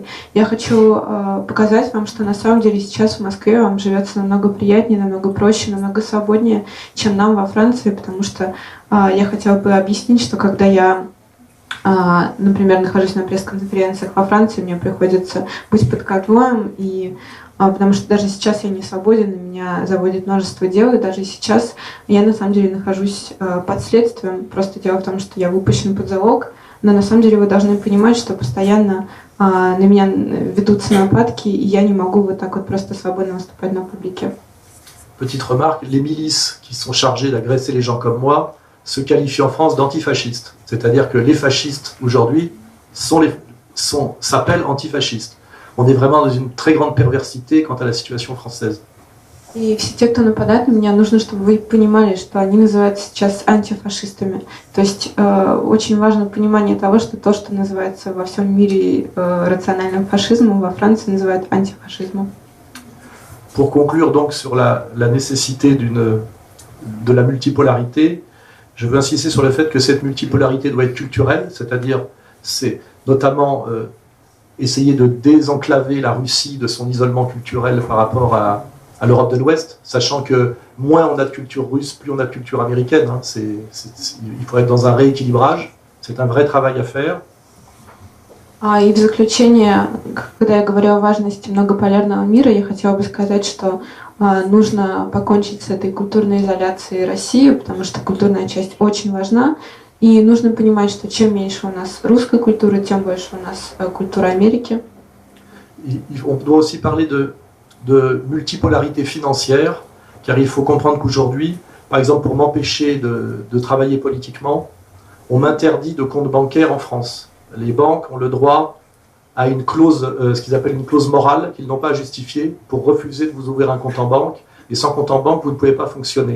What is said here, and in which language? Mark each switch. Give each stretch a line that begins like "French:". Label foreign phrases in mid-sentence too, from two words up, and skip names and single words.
Russian: Я хочу показать вам, что на самом деле сейчас в Москве вам живется намного приятнее, намного проще, намного свободнее, чем нам во Франции, потому что я хотела бы объяснить, что когда я, например, нахожусь на пресс-конференциях во Франции, мне приходится быть под конвоем, и потому что даже сейчас я не свободен, и меня заводит множество дел, и даже сейчас я на самом деле нахожусь под следствием. Просто дело в том, что я выпущен под залог, но на самом деле вы должны понимать, что постоянно на меня ведутся нападки, и я не могу вот так вот просто свободно выступать на публике.
French: Petite remarque, les milices qui sont chargées d'agresser les gens comme moi se qualifient en France d'antifascistes. C'est-à-dire que les fascistes aujourd'hui s'appellent antifascistes. On est vraiment dans une très grande perversité quant à la situation française.
Russian: И все те, кто нападает на меня, нужно, чтобы вы понимали, что они называются сейчас антифашистами. То есть очень важно понимание того, что то, что называется во всем мире рациональным фашизмом, во Франции называют антифашизмом.
French: Pour conclure donc sur la nécessité de la multipolarité, je veux insister sur le fait que cette multipolarité doit être culturelle, c'est-à-dire c'est notamment essayer de désenclaver la Russie de son isolement culturel par rapport à l'Europe de l'Ouest, sachant que moins on a de culture russe, plus on a de culture américaine. Il faut être dans un rééquilibrage, c'est un vrai travail à faire.
Russian: И в заключение, когда я говорю о важности многополярного мира, я хотела бы сказать, что нужно покончить с этой культурной изоляцией России, потому что культурная часть очень важна. И нужно понимать, что чем меньше у нас русской культуры, тем больше у нас культура Америки.
French: On doit aussi parler de multipolarité financière, car il faut comprendre qu'aujourd'hui, par exemple pour m'empêcher de travailler politiquement, on m'interdit de compte bancaire en France. Les banques ont le droit à une clause, ce qu'ils appellent une clause morale, qu'ils n'ont pas à justifier pour refuser de vous ouvrir un compte en banque, et sans compte en banque, vous ne pouvez pas fonctionner.